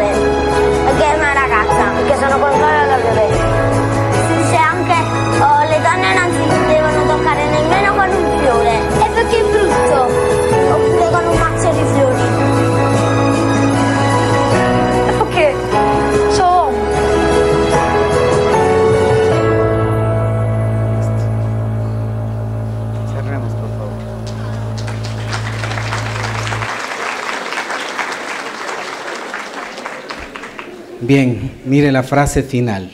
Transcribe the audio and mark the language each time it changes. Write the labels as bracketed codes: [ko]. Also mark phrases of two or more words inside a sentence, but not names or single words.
[it] Perché è una ragazza, perché sono contraria alla violenza. Se anche le donne non si devono toccare nemmeno con un fiore. E perché è brutto. Oppure con un mazzo di fiori. E perché sono uomo. [es] Cerremos, por favor. Bien, mire la frase final.